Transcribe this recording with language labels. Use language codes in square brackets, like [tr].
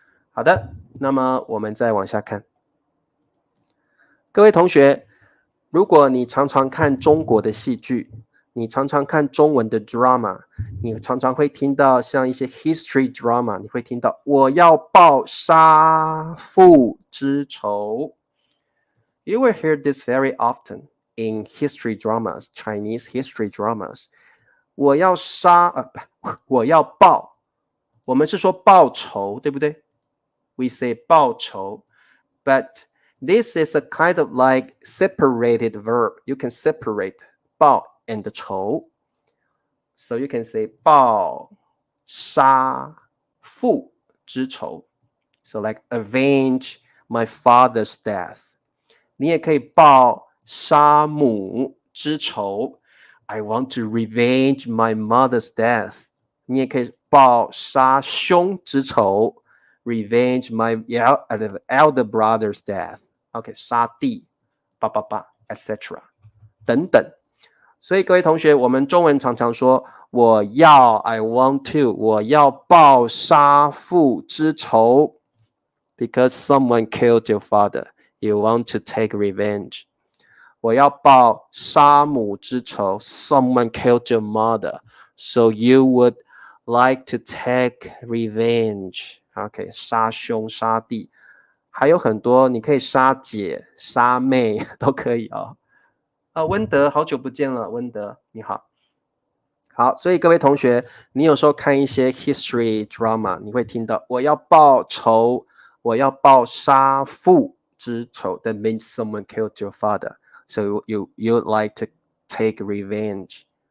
[zh] 好的，那么我们再往下看。各位同学，如果你常常看中国的戏剧，你常常看中文的 drama， 你常常会听到像一些 history drama， 你会听到我要报杀父之仇。 [en] You will hear this very often in history dramas, Chinese history dramas。 [zh] 我要我要报，我们是说报仇，对不对？ [en] We say [zh] 报仇 [en] ，but this is a kind of like separated verb. You can separate 报 and 仇。 So you can say [zh] 报杀父之仇。 [en] So like avenge my father's death. [zh] 你也可以报杀母之仇。 [en] I want to revenge my mother's death. [zh] 你也可以报杀兄之仇。 [en] Revenge my elder brother's death. [zh] OK， 杀弟，etc. 等等。所以各位同学，我们中文常常说我要 [en] I want to， [zh] 我要报杀父之仇 [en] because someone killed your father. You want to take revenge. [zh] 我要报杀母之仇 [en] Someone killed your mother. So you would like to take revenge. [zh] OK， 杀兄杀弟，还有很多，你可以杀姐、杀妹都可以哦。温德，好久不见了，温德，你好。好，所以各位同学，你有时候看一些 history drama， 你会听到我要报仇，我要报杀父之仇。 [en] That means someone killed your father. So you'd like to take revenge.